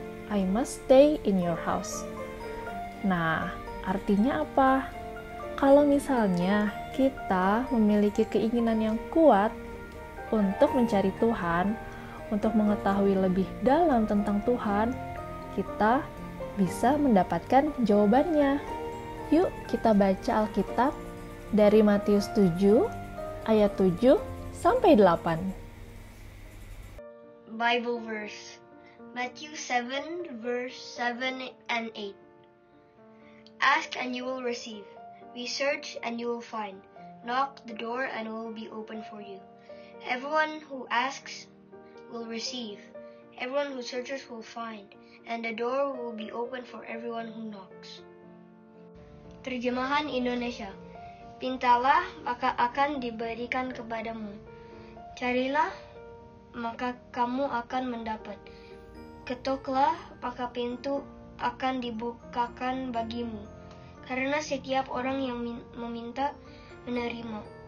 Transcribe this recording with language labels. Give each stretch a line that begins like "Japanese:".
English: I must stay in your house.
Indonesian: Nah, artinya apa? Kalau misalnya kita memiliki keinginan yang kuat untuk mencari Tuhan, untuk mengetahui lebih dalam tentang Tuhan, kita bisa mendapatkan jawabannya. Yuk kita baca Alkitab dari Matius 7 ayat 7 sampai 8.
English: Bible verse, Matthew 7 verse 7 and 8. Ask and you will receive. We search and you will find. Knock the door and it will be open for you. Everyone who asks will receive. Everyone who searches will find. And the door will be open for everyone who knocks.
Indonesian: Terjemahan Indonesia. Pintalah, maka akan diberikan kepadamu. Carilah, maka kamu akan mendapat. Ketoklah, maka pintu akan dibukakan bagimu. Karena setiap orang yang meminta, menerima.